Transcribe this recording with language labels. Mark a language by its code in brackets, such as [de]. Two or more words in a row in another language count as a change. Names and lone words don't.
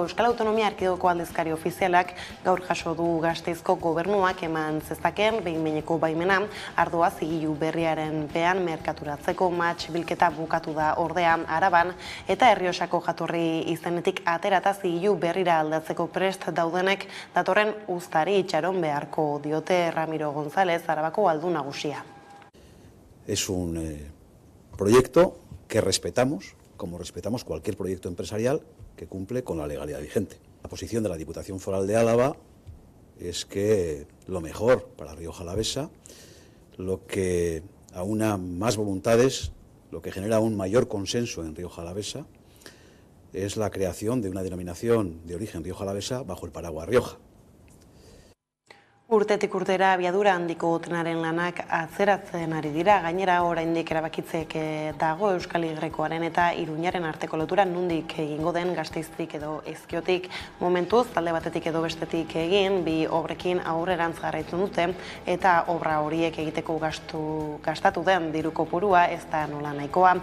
[eu] Euskal Autonomia Erkidegoko aldizkari ofizialak gaur jaso du Gasteizko gobernuak eman zezakeen behin-behineko baimena ardoa zigilu berriaren pean merkaturatzeko bilketa bukatu da ordea Araban eta Errioxako jatorri izenetik aterata zigilu berrira aldatzeko prest daudenek datorren uztari itxaron beharko diote Ramiro González, Arabako aldun nagusia. [es] Es un proyecto que respetamos, como respetamos cualquier proyecto empresarial que cumple con la legalidad vigente. La posición de la Diputación Foral de Álava es que lo mejor para Rioja Alavesa, lo que aúna más voluntades, lo que genera un mayor consenso en Rioja Alavesa, es la creación de una denominación de origen Rioja Alavesa bajo el paraguas Rioja. [eu] Urtetik urtera abiadura handiko trenaren lanak atzeratzen ari dira, gainera oraindik erabakitzek dago Euskal Y-koaren eta Iruñaren arteko lotura nondik egingo den Gasteiztik edo Ezkiotik. Momentuz, talde batetik edo bestetik egin, bi obrekin aurrerantz jarraitzen dute eta obra horiek egiteko gastatu den diru kopurua ez da nola nahikoa.